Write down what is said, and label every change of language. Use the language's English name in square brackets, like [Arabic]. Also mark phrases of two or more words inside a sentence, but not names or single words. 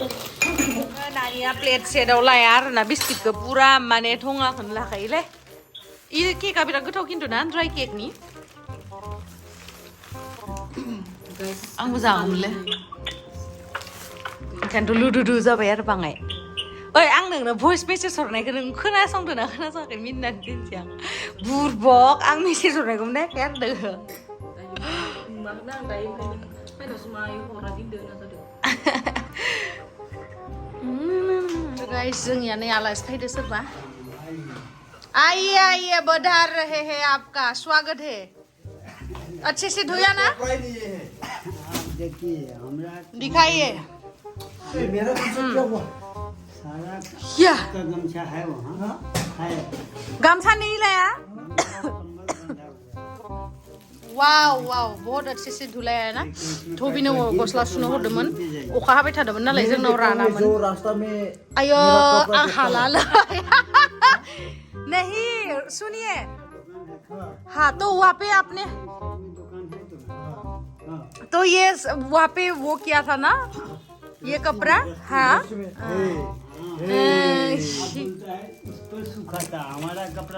[Bodo] नानिया प्लेट सेटआव लाया आरोना बिस्किटखौ पुरा माने थङाखौनो लाखायोलै इ केकआ बिराद गोथाव खिन्थु ना ड्राइ केकनि आंबो जागौमोनलै ओंखायनोथ' लुदुदु जाबाय आरो बाङाय ओइ आं नोंनो भइस मेसेज हरनायखौ नों खोनासंदों ना खोनासङाखै मिनिनानै दोनसै आं बुरबक आं मेसेज हरनायखौ नायाखै आरो नोङो मानोना आं दायो ओंखायनो फाइनावसो मायो हरा दिनदो होनना जादों गाइस जोंनिया नै आलासि फैदो सोरबा आइए [Hindi] बधार रहे हैं आपका स्वागत है अच्छे से धोया ना देखिए हमरा दिखाइए मेरा क्या हुआ सारा क्या का गमछा है वहाँ है गमछा नहीं लाया वाव बहुत अच्छे से धुलाया है ना [Bodo] थबिनो गस्ला सुनो हरदोंमोन अखा हाबाय थादोंमोन नालाय जोंनाव रानामोन आयो आं हालालै [Hindi] नहीं सुनिए हाँ तो वहाँ पे आपने तो ये वहाँ पे वो किया था ना ये कपड़ा हाँ सूखा था हमारा कपड़ा